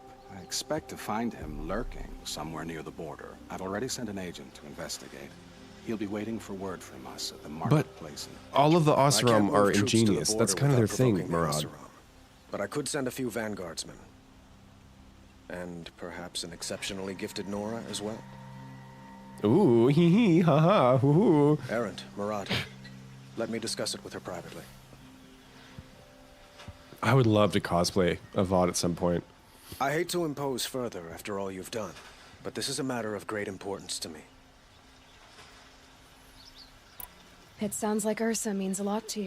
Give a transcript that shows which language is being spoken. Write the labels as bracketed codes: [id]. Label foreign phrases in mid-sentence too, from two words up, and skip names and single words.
[en] I expect to find him lurking somewhere near the border. I've already sent an agent to investigate. He'll be waiting for word from us at the marketplace. All of the I can't Oseram move are troops to the ingenious. border That's kind of their without thing, provoking the Murad. Oseram. But I could send a few vanguardsmen. And perhaps an exceptionally gifted Nora as well. Ooh, hee hee, ha ha, hoo hoo. Erend, Murad. Let me discuss it with her privately. I would love to cosplay a VOD at some point. I hate to impose further after all you've done, but this is a matter of great importance to me. It sounds like Ursa means a lot to you.